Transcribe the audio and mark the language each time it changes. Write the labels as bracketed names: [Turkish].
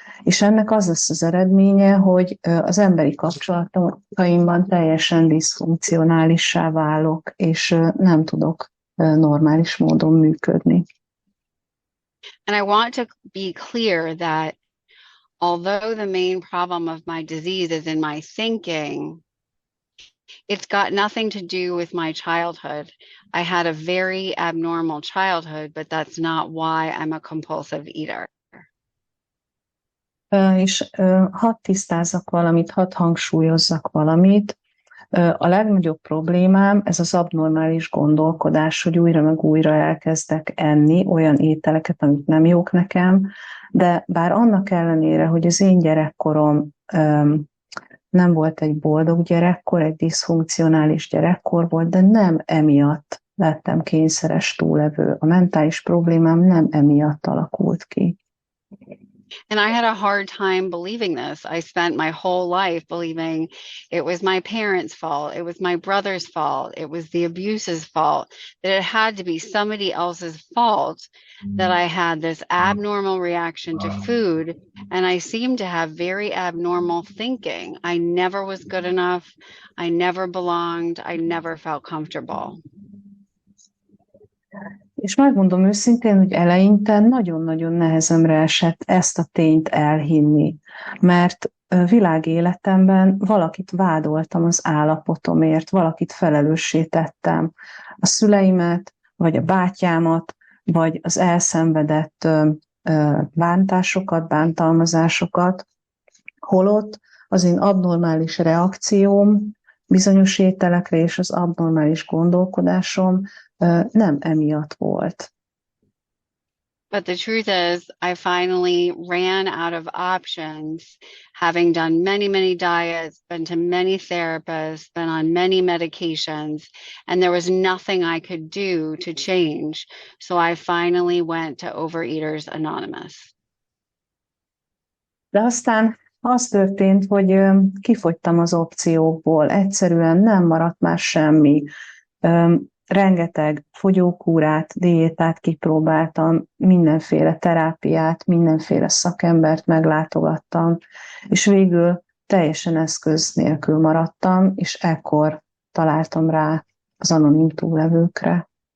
[Hungarian] És ennek az lesz az eredménye, hogy az emberi kapcsolataimban teljesen diszfunkcionálissá válok, és nem tudok normális módon működni. [English] And I want to be clear that although the main problem of my disease is in my thinking, it's got nothing to do with my childhood. I had a very abnormal childhood, but that's not why I'm a compulsive eater. [Hungarian] És hadd tisztázzak valamit, hadd hangsúlyozzak valamit. A legnagyobb problémám ez az abnormális gondolkodás, hogy újra meg újra elkezdek enni olyan ételeket, amik nem jók nekem, de bár annak ellenére, hogy az én gyerekkorom nem volt egy boldog gyerekkor, egy diszfunkcionális gyerekkor volt, de nem emiatt lettem kényszeres túlevő. A mentális problémám nem emiatt alakult ki. [English] And I had a hard time believing this. I spent my whole life believing it was my parents' fault, it was my brother's fault, it was the abuse's fault, that it had to be somebody else's fault that I had this abnormal reaction to food. And I seemed to have very abnormal thinking. I never was good enough. I never belonged. I never felt comfortable. [Hungarian] És megmondom őszintén, hogy eleinte nagyon-nagyon nehezemre esett ezt a tényt elhinni. mert világéletemben valakit vádoltam az állapotomért, valakit felelőssé tettem. A szüleimet, vagy a bátyámat, vagy az elszenvedett bántásokat, bántalmazásokat, holott az én abnormális reakcióm bizonyos ételekre és az abnormális gondolkodásom nem emiatt volt. [English] But the truth is, I finally ran out of options, having done many, many diets, been to many therapists, been on many medications, and there was nothing I could do to change. So I finally went to Overeaters Anonymous. [Hungarian] De aztán az történt, hogy kifogytam az opciókból, egyszerűen nem maradt már semmi. Rengeteg fogyókúrát, diétát kipróbáltam, mindenféle terápiát, mindenféle szakembert meglátogattam, és végül teljesen eszköz nélkül maradtam, és ekkor találtam rá az anonim túllevőkre.